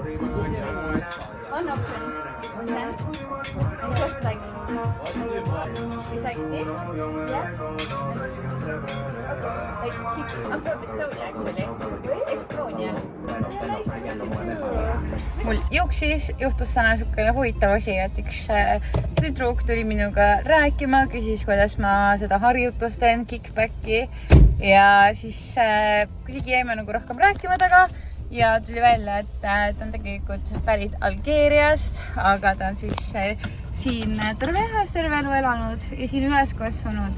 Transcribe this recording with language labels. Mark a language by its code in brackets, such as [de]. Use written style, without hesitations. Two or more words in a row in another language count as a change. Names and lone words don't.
[en] One option was sent, and just like it's like this, yeah. Okay, like keep. I'm from Estonia actually. Estonia. Yeah, nice to meet you too. [et] Mul juhtus täna niisugune huvitav asi, et üks tüdruk tuli minuga rääkima, küsis, kuidas ma seda harjutust teen, kickbacki ja siis kuidagi jäime nagu rohkem rääkima taga ja tuli välja, et ta on tegelikult pärit Algeeriast, aga ta on siis siin terve elu elanud ja siin üles kasvanud.